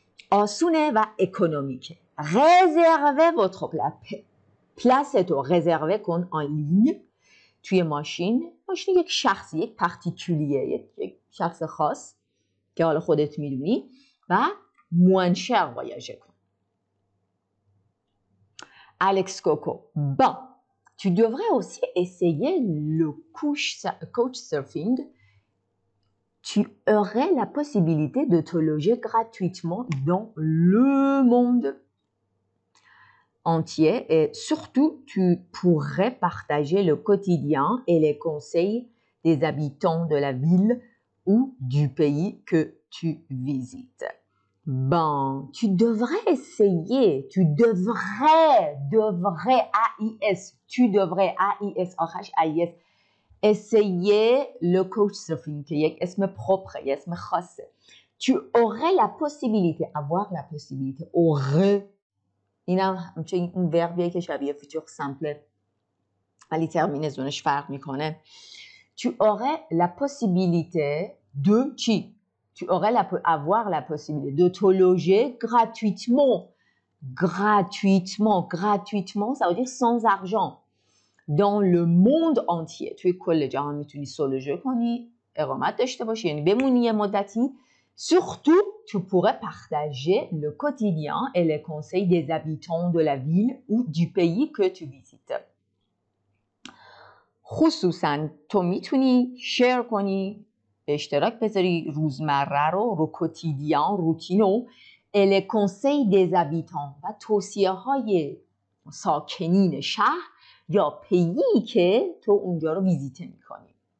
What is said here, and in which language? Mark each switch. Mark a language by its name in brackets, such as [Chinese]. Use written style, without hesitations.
[Persian] آسونه و اکونومیکه. [French] réservez votre place [Persian] تو réserver کن [French] en ligne [Persian] توی ماشین یک شخصی، یک پارتیکولیه، یک شخص خاص که حالا خودت میدونی و [French] moins cher [Persian] voyager کن. Alex Coco. [French] Bon, tu devrais aussi essayer le couchsurfing. Tu aurais la possibilité de te loger gratuitement dans le monde entier et surtout tu pourrais partager le quotidien et les conseils des habitants de la ville ou du pays que tu visites. Ben, tu devrais essayer, tu devrais, AIS, tu devrais, AIS, AIS, essayer le couchsurfing [Persian] که یک اسم propre، یک اسم خاصه. [French] Tu aurais la possibilité, avoir la possibilité, aurait. [Persian] اینم همچنین این وربیه که شبیه futur simple ولی ترمینزونش فرق میکنه. [French] Tu aurais la possibilité de چی؟ Tu aurais avoir la possibilité de te loger gratuitement. Gratuitement, ça veut dire sans argent. Dans le monde entier. [Persian] توی کل جهان میتونی سولوژه کنی، اقامت داشته باشی، یعنی بمونی یه مدتی. [French] Surtout, tu pourrais partager le quotidien et les conseils des habitants de la ville ou du pays que tu visites. [Persian] خصوصاً تو میتونی شیر کنی، به اشتراک بذاری روزمره رو quotidien، روتینو [French] et les conseils des habitants [Persian] و توصیه های ساکنین شهر یا پیی که تو اونجا رو ویزیت میکنی.